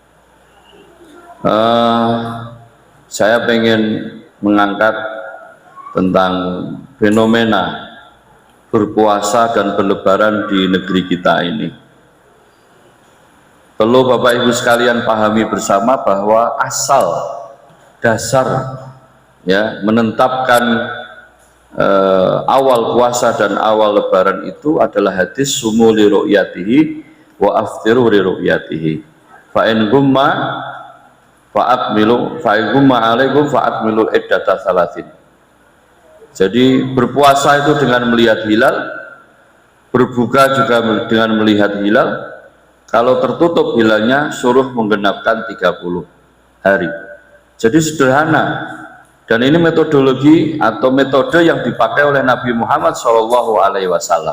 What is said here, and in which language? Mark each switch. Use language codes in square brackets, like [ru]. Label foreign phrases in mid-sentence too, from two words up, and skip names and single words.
[id] Saya pengen mengangkat tentang fenomena berpuasa dan berlebaran di negeri kita ini. Perlu Bapak Ibu sekalian pahami bersama bahwa asal dasar ya menetapkan awal puasa dan awal lebaran itu adalah hadis [ar] صوموا لرؤيته وأفطروا لرؤيته فإن غم فأكملوا فإن غم عليكم فأكملوا عدة ثلاثين. [id] Jadi berpuasa itu dengan melihat hilal, berbuka juga dengan melihat hilal. Kalau tertutup hilalnya suruh menggenapkan 30 hari. Jadi sederhana, dan ini metodologi atau metode yang dipakai oleh Nabi Muhammad SAW.